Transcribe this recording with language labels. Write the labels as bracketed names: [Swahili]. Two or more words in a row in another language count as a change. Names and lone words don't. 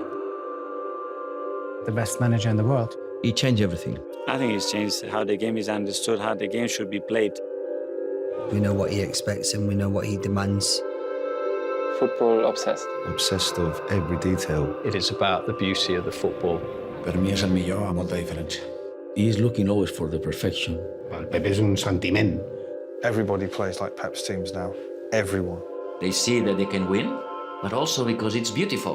[English] The best manager in the world. He changed everything. I think he's changed how the game is understood, how the game should be played. We know what he expects and we know what he demands. Football obsessed. Obsessed of every detail. It is about the beauty of the football. [Catalan] Per mi és el millor a molta diferència. [English] He is looking always for the perfection. [Catalan] El Pep és un sentiment. [English] Everybody plays like Pep's teams now. Everyone. They see that they can win, but also because it's beautiful.